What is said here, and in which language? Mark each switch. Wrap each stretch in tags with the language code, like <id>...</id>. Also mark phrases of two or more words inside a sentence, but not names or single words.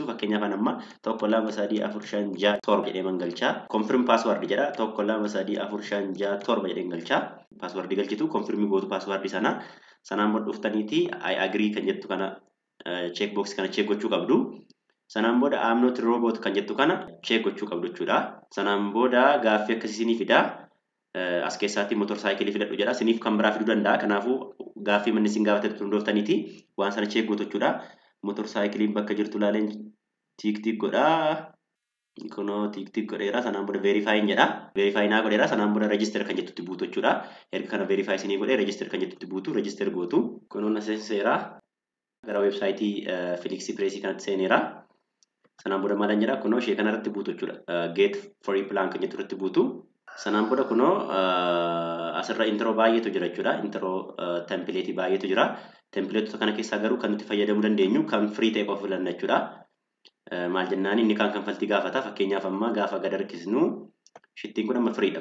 <om>Fakkeenyaaf amma 1234567 jedhee mangalchaa.</om> <en>Confirm password</en> <om>jedha. 1234567 jedhee galchaa. Password galchitu confirm gootu password sana. Sanaan booda dhuftaniiti</om> <en>I agree</en> <om>kan jettu kana checkbox kana check gochuu qabdu. Sanaan booda</om> <en>I'm not robot</en> <om>kan jettu kana check gochuu qabdu jechuudha. Sanaan booda gaaffii akkasii isiniif fida. As keessaatti motorsaayikilii fidadhu jedha. Isiniif kan biraa fiduu danda'a. Kanaafuu gaaffii manni isin gaafatetti hundooftaniiti waan sana check gootu jechuudha. Motorsaayikiliin bakka jirtu laaleen tiik godha. Kunoo tiik godheera. Sanaan booda verify jedha. Verify naa godheera. Sanaan booda register kan jettutti buutu jechuudha. Erga kana verify isinii godhee register kan jettutti buutu register gootu. Kunoo na seenseera. Gara websaayitii Flixipress kanatti seeneera. Sanaan booda maalan jedha kunoo ishee kanarratti buutu jechuudha.</om> <en>Get free plan</en> <om>kan jettu irratti buutu. Sanaan booda kunoo asirra intro baay'eetu jira jechuudha.</om> <en>Intro template</en> <om>baay'eetu jira. Templateota kana keessaa garuu kan nuti fayyadamuu dandeenyu kan free ta'e qofa filanna jechuudha. Maal jennaan inni kan kanfaltii gaafata. Fakkeenyaaf amma gaafa gad harkisnu shittiin kun amma freedha.</om>